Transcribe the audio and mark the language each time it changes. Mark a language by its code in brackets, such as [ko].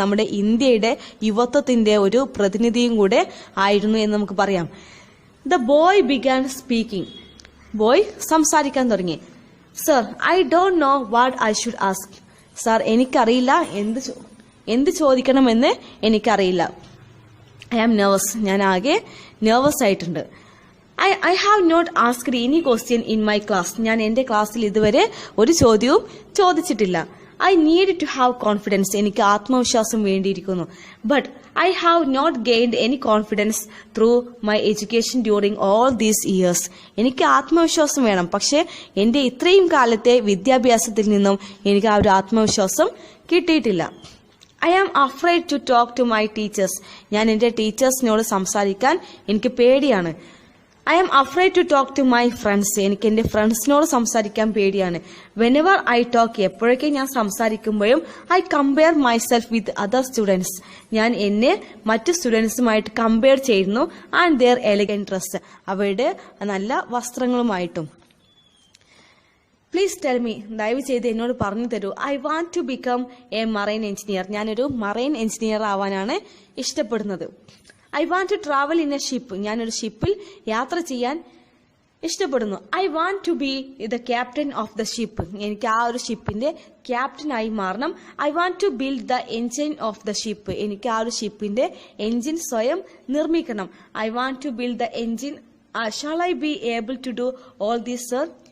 [ml] നമ്മുടെ ഇന്ത്യയുടെ യുവത്വത്തിന്റെ ഒരു പ്രതിനിധിയും കൂടെ ആയിരുന്നു എന്ന് നമുക്ക് പറയാം. [en] The boy began speaking. [ml] Boy സംസാരിക്കാൻ തുടങ്ങി. [en] Sir, I don't know what I should ask. [ml] Sir, എനിക്കറിയില്ല എന്ത് ചോദിക്കണമെന്ന് എനിക്കറിയില്ല. [en] I am nervous. [ml] ഞാൻ ആകെ നെർവസ് ആയിട്ടുണ്ട്. [en] I have not asked any question in my class. [ml] ഞാൻ എന്റെ ക്ലാസ്സിൽ ഇതുവരെ ഒരു ചോദ്യവും ചോദിച്ചിട്ടില്ല. [en] I need to have confidence. [ml] എനിക്ക് ആത്മവിശ്വാസം വേണ്ടിയിരിക്കുന്നു. [en] But I have not gained any confidence through my education during all these years. [ml] എനിക്ക് ആത്മവിശ്വാസം വേണം. പക്ഷെ എന്റെ ഇത്രയും കാലത്തെ വിദ്യാഭ്യാസത്തിൽ നിന്നും എനിക്ക് ആ ഒരു ആത്മവിശ്വാസം കിട്ടിയിട്ടില്ല. [en] I am afraid to talk to my teachers. [ml] ഞാൻ എന്റെ ടീച്ചേഴ്സിനോട് സംസാരിക്കാൻ എനിക്ക് പേടിയാണ്. [en] I am afraid to talk to my friends. [ml] എനിക്ക് എന്റെ ഫ്രണ്ട്സിനോട് സംസാരിക്കാൻ പേടിയാണ്. [en] Whenever I talk, [ml] എപ്പോഴൊക്കെ ഞാൻ സംസാരിക്കുമ്പോഴും [en] I compare myself with other students. [ml] ഞാൻ എന്നെ മറ്റു സ്റ്റുഡൻസുമായിട്ട് കമ്പയർ ചെയ്യുന്നു. [en] And their elegant dress, [ml] അവരുടെ നല്ല വസ്ത്രങ്ങളുമായിട്ടും. [en] please tell me, [ml] ദയവ് ചെയ്ത് എന്നോട് പറഞ്ഞു തരൂ. [en] I want to become a marine engineer. [ml] ഞാനൊരു മറൈൻ എഞ്ചിനീയർ ആവാനാണ് ഇഷ്ടപ്പെടുന്നത്. [en] I want to travel in a ship. [ml] ഞാനൊരു ഷിപ്പിൽ യാത്ര ചെയ്യാൻ ഇഷ്ടപ്പെടുന്നു. [en] I want to be the captain of the ship. [ml] എനിക്ക് ആ ഒരു ഷിപ്പിന്റെ ക്യാപ്റ്റനായി മാറണം. [en] I want to build the engine of the ship. [ml] എനിക്ക് ആ ഒരു ഷിപ്പിന്റെ എഞ്ചിൻ സ്വയം നിർമ്മിക്കണം. [en] I want to build the engine. Shall I be able to do all this, sir?